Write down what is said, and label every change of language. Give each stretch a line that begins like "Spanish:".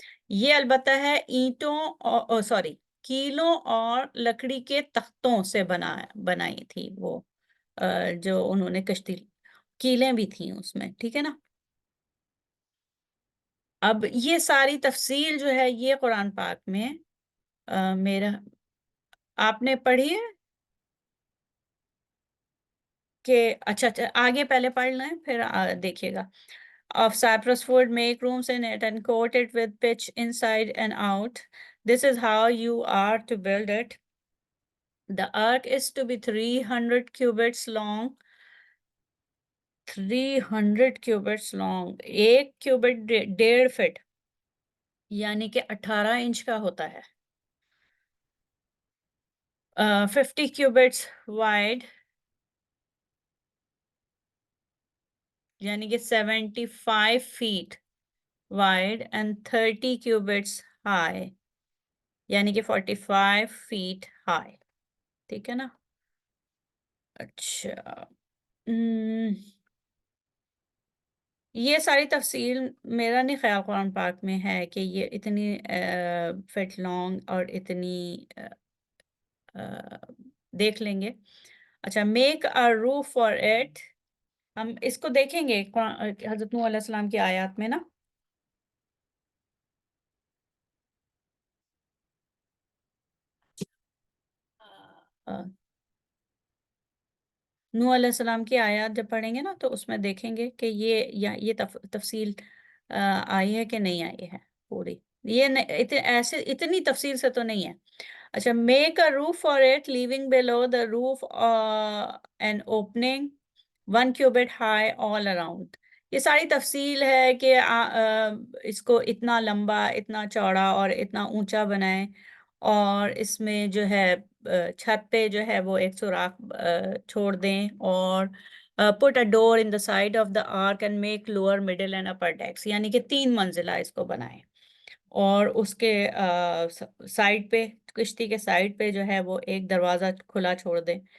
Urdu: یہ البتہ ہے اینٹوں، سوری، کیلوں اور لکڑی کے تختوں سے بنائی تھی وہ، جو انہوں نے کشتی، کیلیں بھی تھیں اس میں، ٹھیک ہے نا. اب یہ ساری تفصیل جو ہے یہ قرآن پاک میں میرا، آپ نے پڑھی ہے کہ اچھا آگے پہلے پڑھ لیں پھر دیکھیے گا.
English: Of cypress wood, make rooms in it and coat it with pitch inside and out. This is how you are to build it. The ark is to be 300 cubits long. 300 cubits long.
Urdu: ایک cubit 1.5 fit یعنی کہ 18 inch کا ہوتا ہے.
English: 50 cubits wide
Urdu: یعنی کہ
English: 75 feet wide and 30 cubits high یعنی کہ 45 feet high.
Urdu: ٹھیک ہے نا. اچھا، یہ ساری تفصیل میرا نہیں خیال قرآن پاک میں ہے کہ یہ اتنی فٹ لانگ اور اتنی دیکھ لیں گے.
English: اچھا، make a roof for it.
Urdu: ہم اس کو دیکھیں گے حضرت نوح علیہ السلام کی آیات میں نا. نوح علیہ السلام کی آیات جب پڑھیں گے نا تو اس میں دیکھیں گے کہ یہ تفصیل آئی ہے کہ نہیں آئی ہے پوری. یہ ایسے اتنی تفصیل سے تو نہیں ہے.
English: اچھا، make a roof for it leaving below the roof an opening 1 cubit high all around.
Urdu: یہ ساری تفصیل ہے کہ اس کو اتنا لمبا، اتنا چوڑا اور اتنا اونچا بنائیں، اور اس میں جو ہے چھت پہ جو ہے وہ ایک سوراخ چھوڑ دیں، اور
English: put a door in the side of the ark and make lower middle and upper decks
Urdu: یعنی کہ 3 منزلہ اس کو بنائیں، اور اس کے سائڈ پہ، کشتی کے سائڈ پہ جو ہے وہ ایک دروازہ کھلا چھوڑ دیں.